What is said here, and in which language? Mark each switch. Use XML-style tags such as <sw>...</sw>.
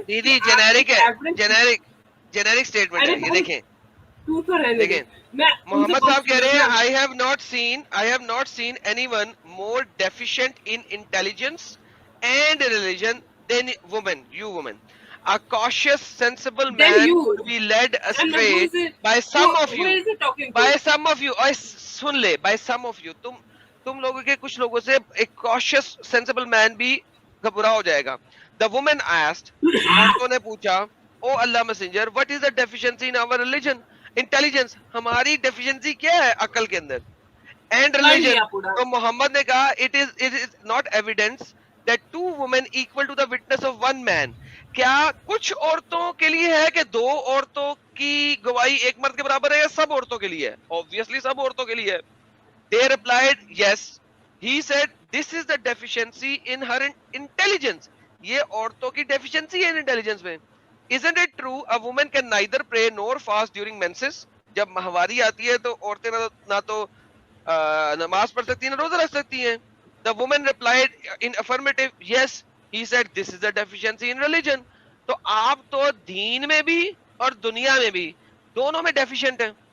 <hi>दीदी जेनेरिक है, generic statement है ये, देखें तू तो रहने दे। मोहम्मद साहब कह रहे हैं</hi> <en>I have not seen anyone more deficient in intelligence and religion than women, you women. A cautious, sensible man would be led astray by some of you. By some of you.</en> <hi>और सुन ले,</hi> <en>by some of you.</en> <hi>तुम लोगों के कुछ लोगों से एक</hi> <en>cautious, sensible man</en> <hi>भी घबरा हो जाएगा।</hi> <en>The woman asked,</en> <hi>औरतों ने पूछा,</hi> <en>ओ अल्लाह messenger, what is the deficiency in our religion?</en> <hi>Intelligence, हमारी deficiency क्या है अकल के अंदर?</hi> <en>And religion,</en> <hi>तो मोहम्मद ने कहा,</hi> <en>it is not evidence that two women equal to the witness of one man.</en> <hi>क्या कुछ औरतों के लिए है कि दो औरतों की गवाही एक मर्द के बराबर है, या सब औरतों के लिए है? ऑब्वियसली सब औरतों के लिए है।</hi> <en>They replied, yes. He said, this is the deficiency in her intelligence.</en> <hi>ये औरतों की deficiency है इंटेलिजेंस में।</hi> <en>Isn't it true? A woman can neither pray nor fast during menses.</en> <hi>जब माहवारी आती है तो औरतें ना तो नमाज पढ़ सकती हैं ना रोजा रख सकती हैं।</hi> <en>The woman replied in affirmative, yes. He said, this is the deficiency in religion.</en> <hi>तो आप तो दीन में भी और दुनिया में भी दोनों में डेफिशिएंट हैं।</hi>